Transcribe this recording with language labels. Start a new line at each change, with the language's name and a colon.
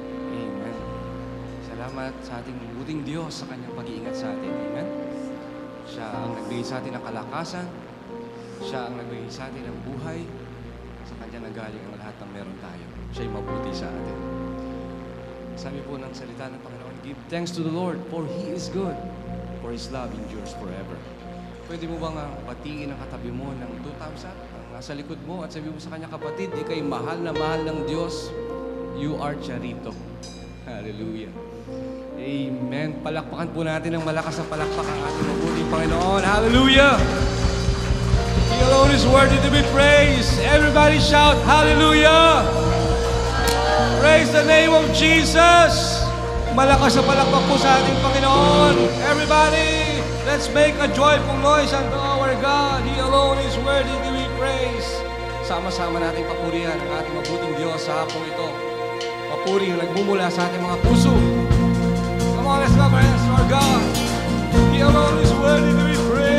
Filipino: Amen. Salamat sa ating buting Diyos sa kanyang pag-iingat sa atin. Amen. Siya ang nagbigay sa atin ng kalakasan. Siya ang nagbigay sa atin ng buhay. Sa kanya nagaling ang lahat ng meron tayo. Siya'y mabuti sa atin. Sabi po ng salita ng Panginoon,
English: give thanks to the Lord, for He is good, for His love endures forever.
Filipino: Pwede mo bang batiin ang katabi mo ng 2,000? Ang nasa likod mo at sabi mo sa kanya, kapatid, ikay mahal na mahal ng Diyos.
English: You are Charito.
Filipino: Hallelujah. Amen. Palakpakan po natin ng malakas na palakpak ang ating mabuting Panginoon.
English: Hallelujah. He alone is worthy to be praised. Everybody shout, Hallelujah. Praise the name of Jesus.
Filipino: Malakas na palakpak po sa ating Panginoon.
English: Everybody, let's make a joyful noise unto our God. He alone is worthy to be praised.
Filipino: Sama-sama nating papurihan ang ating mabuting Diyos sa hapong ito. Papuri na nagmumula sa ating mga puso.
English: Come on, let's go, friends, to our God. He alone is worthy to be praised.